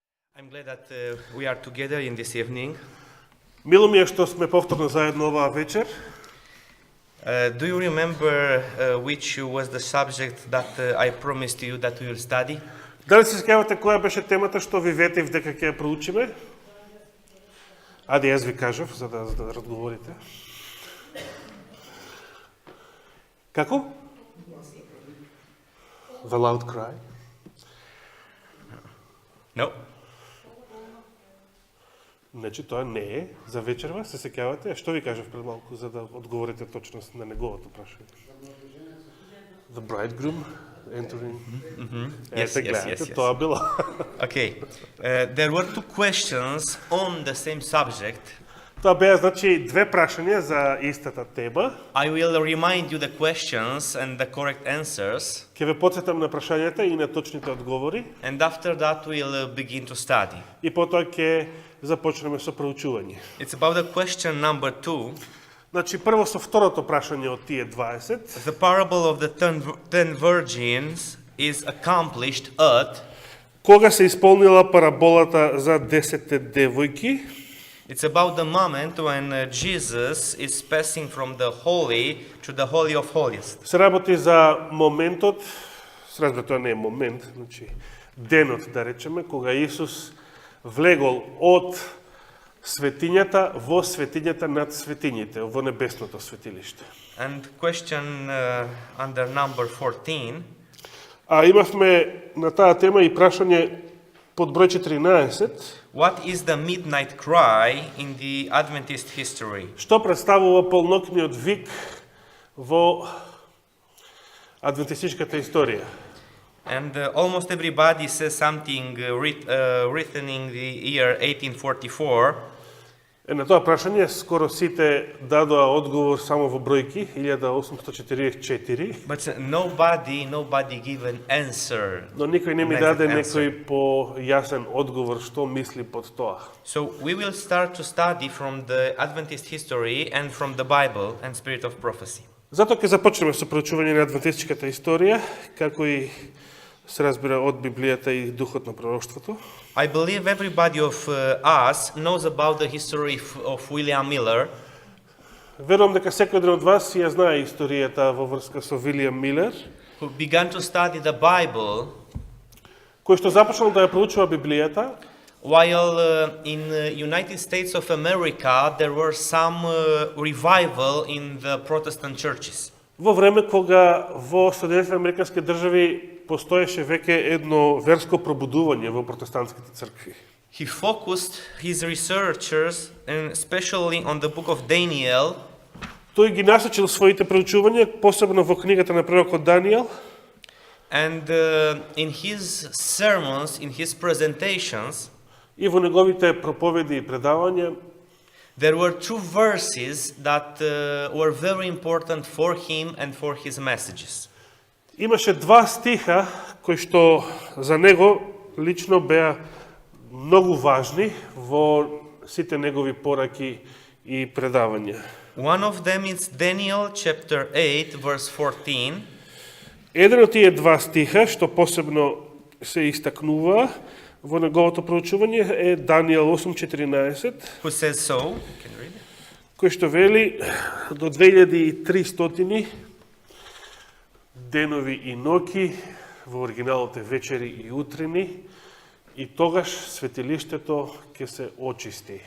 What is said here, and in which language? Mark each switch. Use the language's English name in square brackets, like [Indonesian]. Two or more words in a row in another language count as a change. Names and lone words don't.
[English] I'm glad that we are together in this evening. [Macedonian] Мило ми е што сме повторно заедно оваа вечер. [English] Do you remember which was the subject that I promised you that we will study? [Macedonian] Дали се сеќавате која беше темата што ви ветив дека ќе ја проучиме? Аде јас ви кажав за да разговорите. Како? [English] The loud cry. No. [Macedonian] Значи тоа не е за вечерва, се сеќавате? А што ви кажав пред малку за да одговорите точно на неговото прашање? [English] The bridegroom entering. Yes. [Macedonian] Тоа било. [English] Okay. There were two questions on the same subject. [Macedonian] Тоа беа значи две прашања за истата тема. [English] I will remind you the questions and the correct answers, [Macedonian] Ќе ве потсетам на прашањата и на точните одговори [English] and after that we'll begin to study. [Macedonian] и потоа ќе започнеме со проучување. [English] It's about the question number 2. [Macedonian] Значи прво со второто прашање од тие 20. [English] The parable of the ten virgins is accomplished at. [Macedonian] Кога се исполнила параболата за 10 девојки? [English] It's about the moment when Jesus is passing from the holy to the holy of holies. [Macedonian] Се работи за моментот, се разбира тоа не е момент, значи денот да речеме, кога Исус влегол од светињата во светињата над светињите, во небесното светилиште. [English] And question under number 14. [Macedonian] А имавме на таа тема и прашање под број 14. [English] What is the midnight cry in the Adventist history? [Macedonian] Што представува полнокниот вик во адвентистичката историја? [English] And almost everybody says something written in the year 1844. [Macedonian] На тоа прашање скоро сите дадоа одговор само во бројки 1844. [English] But nobody give an answer. [Macedonian] Но никој не ми даде некој појасен одговор што мисли под тоа. [English] So we will start to study from the Adventist history and from the Bible and spirit of prophecy. [Macedonian] Затоа ќе започнеме со проучување на адвентистичката историја, како и се разбира од Библијата и духот на пророштвото. [English] I believe everybody of us knows about the history of William Miller. [Macedonian] Верувам дека секој еден од вас ја знае историјата во врска со Вилијам Милер, [English] Who began to study the Bible [Macedonian] кој што започнал да ја проучува Библијата, [English] while in the United States of America there were some revival in the Protestant churches. [Macedonian] во време кога во Соединетите американски држави постоеше веќе едно верско пробудување во протестантските цркви. [English] He focused his researchers and especially on the book of Daniel. [Macedonian] Тој ги насочил своите проучувања посебно во книгата на пророкот Даниел. [English] And in his sermons, in his presentations, [Macedonian] И во неговите проповеди и предавања [English] there were two verses that were very important for him and for his messages. [Macedonian] имаше два стиха кои што за него лично беа многу важни во сите негови пораки и предавања. [English] One of them is Daniel chapter 8 verse 14. [Macedonian] Еден од тие два стиха што посебно се истакнува во неговото проучување е Даниел 8:14, [English] Who says so? Can you read it? [Macedonian] кој што вели до 2300 денови и ноќи, во оригиналот е вечери и утрини, и тогаш светилиштето ќе се очисти.